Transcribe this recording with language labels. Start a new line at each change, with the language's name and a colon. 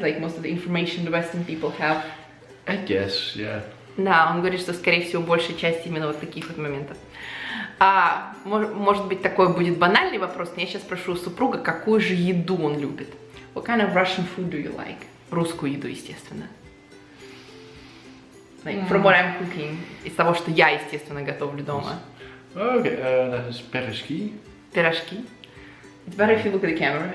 English: Like most of the information the Western people have. I guess, yeah.
Russian: Да, он говорит, что, скорее всего, большая часть именно вот таких вот моментов. Может быть, такой будет банальный вопрос, но я сейчас спрошу у супруга, какую же еду он любит.
English: What kind of Russian food do you like?
Russian: Русскую еду, естественно.
English: Like, from what I'm cooking,
Russian: из того, что я, естественно, готовлю дома.
English: Okay, that is пирожки.
Russian: Пирожки.
English: It's better if you look at the camera.